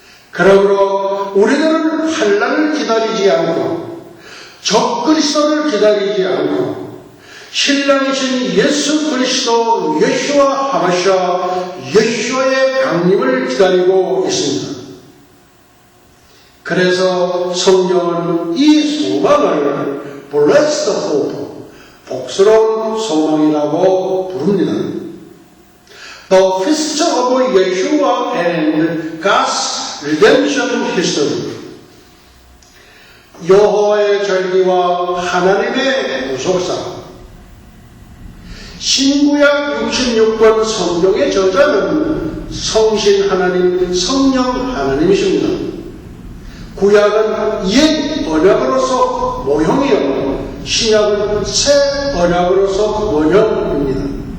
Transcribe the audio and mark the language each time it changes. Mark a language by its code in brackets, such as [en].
[ko] 그러므로 우리들은 환난을 기다리지 않고 적그리스도를 기다리지 않고 신랑이신 예수 그리스도 예수와 하마샤 예수의 강림을 기다리고 있습니다. 그래서 성경은 이 소망을 Blessed Hope, 복스러운 소망이라고 부릅니다. [en] The Feast of Yeshua and God's Redemption History, [ko] 여호와의 절기와 하나님의 구속사. 신구약 66권 성경의 저자는 성신 하나님, 성령 하나님이십니다. 구약은 옛 언약으로서 모형이요, 신약은 새 언약으로서 원형입니다.